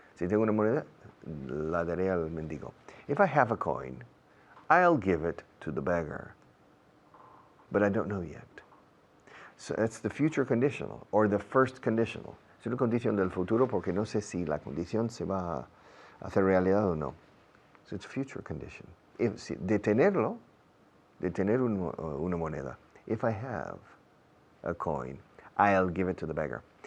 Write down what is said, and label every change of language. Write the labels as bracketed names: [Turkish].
[Spanish] Si tengo una moneda, la daré al mendigo. [English] If I have a coin, I'll give it to the beggar. But I don't know yet. So that's the future conditional, or the first conditional. [Spanish] Es una condición del futuro porque no sé si la condición se va a hacer realidad o no. [English] So it's future condition. [Spanish] De tenerlo, de tener una moneda. [English] If I have a coin, I'll give it to the beggar.